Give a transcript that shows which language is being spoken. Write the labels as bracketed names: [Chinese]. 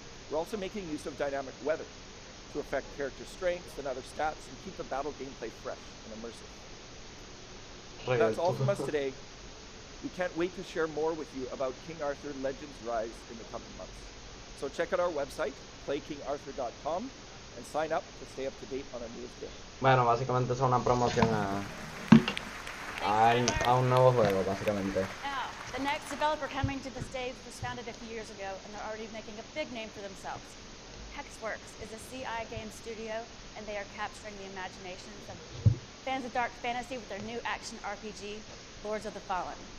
[English] We're also making use of dynamic weather to affect character strengths and other stats and keep the battle gameplay fresh and immersive. That's all from us today. We can't wait to share more with you about King Arthur Legends Rise in the coming months. So check out our website, playkingarthur.com, and sign up to stay up to date on our newest game. [Spanish] Bueno, básicamente es una promoción a un nuevo juego, básicamente. [English] Now, the next developer coming to the stage was founded a few years ago, and they're already making a big name for themselves. Hexworks is a CI game studio, and they are capturing the imaginations of fans of dark fantasy with their new action RPG, Lords of the Fallen.